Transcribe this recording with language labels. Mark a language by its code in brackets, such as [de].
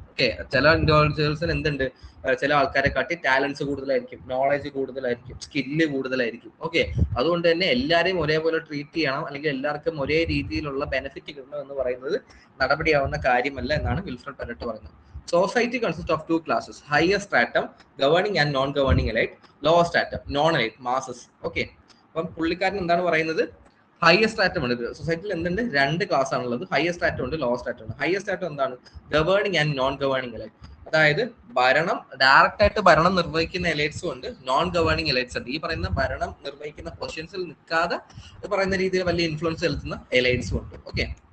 [ml] Okay, ചില ഇൻഡിവിജ്വൽസിന് എന്തുണ്ട്? ചില ആൾക്കാരെ കാട്ടി ടാലൻസ് കൂടുതലായിരിക്കും, നോളജ് കൂടുതലായിരിക്കും, സ്കില്ല് കൂടുതലായിരിക്കും. ഓക്കെ, അതുകൊണ്ട് തന്നെ എല്ലാവരെയും ഒരേപോലെ ട്രീറ്റ് ചെയ്യണം, അല്ലെങ്കിൽ എല്ലാവർക്കും ഒരേ രീതിയിലുള്ള ബെനിഫിറ്റ് കിട്ടണം എന്ന് പറയുന്നത് നടപടിയാവുന്ന കാര്യമല്ല എന്നാണ് വിൽഫ്രഡ് പാരറ്റോ പറയുന്നത്. [en] Society consists of two classes: higher stratum, governing and non-governing elite; lower stratum, non-elite, masses. Okay. [ml] അപ്പം പുള്ളിക്കാരൻ എന്താണ് പറയുന്നത്? ഹയർ സ്ട്രാറ്റം ഉണ്ട് സൊസൈറ്റിയിൽ. എന്തുണ്ട്? രണ്ട് ക്ലാസ് ആണുള്ളത്. ഹയർ സ്ട്രാറ്റം ഉണ്ട്, ലോവർ സ്ട്രാറ്റം ഉണ്ട്. ഹയർ സ്ട്രാറ്റം എന്താണ്? [en] Governing and non governing elite. [ml] അതായത് ഭരണം ഡയറക്റ്റ് ആയിട്ട് ഭരണം നിർവഹിക്കുന്ന എലൈറ്റ്സും ഉണ്ട്, നോൺ ഗവേണിംഗ് എലൈറ്റ്സ് ഉണ്ട്. ഈ പറയുന്ന ഭരണം നിർവഹിക്കുന്ന പൊസിഷൻസിൽ നിൽക്കാതെ പറയുന്ന രീതിയിൽ വലിയ ഇൻഫ്ലുവൻസ് ചെലുത്തുന്ന എലൈറ്റ്സും ഉണ്ട്. ഓക്കെ.